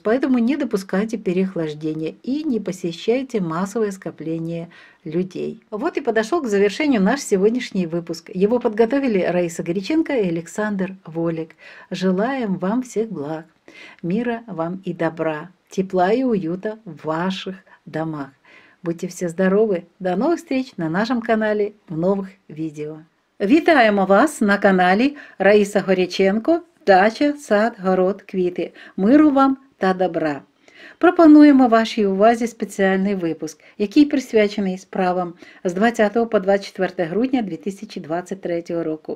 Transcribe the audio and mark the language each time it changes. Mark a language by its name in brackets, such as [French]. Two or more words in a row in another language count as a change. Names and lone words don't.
[Russian] Поэтому не допускайте переохлаждения и не посещайте массовое скопление людей. Вот и подошел к завершению наш сегодняшний выпуск. Его подготовили Раиса Горяченко и Александр Волик. Желаем вам всех благ, мира вам и добра, тепла и уюта в ваших домах. Будьте все здоровы. [Ukrainian] До нових встреч на нашому каналі в нових відео. Вітаємо вас на каналі Раїса Горяченко «Дача, сад, город, квіти». Миру вам та добра. Пропонуємо вашій увазі спеціальний випуск, який присвячений справам з 20 по 24 грудня 2023 року.